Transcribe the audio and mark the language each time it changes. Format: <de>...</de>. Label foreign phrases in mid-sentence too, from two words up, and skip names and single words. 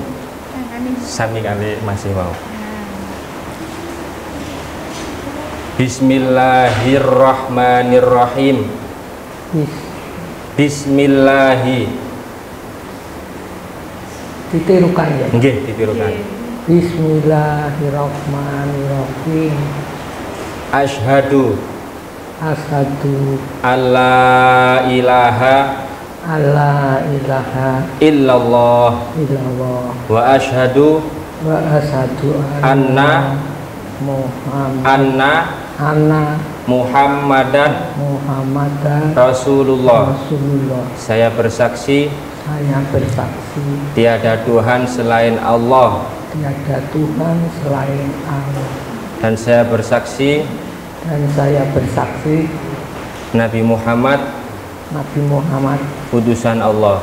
<id>Sami kali masih mau.</id> <ar>بسم الله الرحمن الرحيم. Bismillahi.</ar> <id>Ditirukan ya. Nggih, ditirukan.</id> <ar>بسم الله الرحمن الرحيم. Asyhadu alla إله إلا الله وأشهد أن محمدا رسول الله.</ar> <id>Saya bersaksi tiada Tuhan selain Allah. Dan saya bersaksi Nabi Muhammad utusan Allah.</id>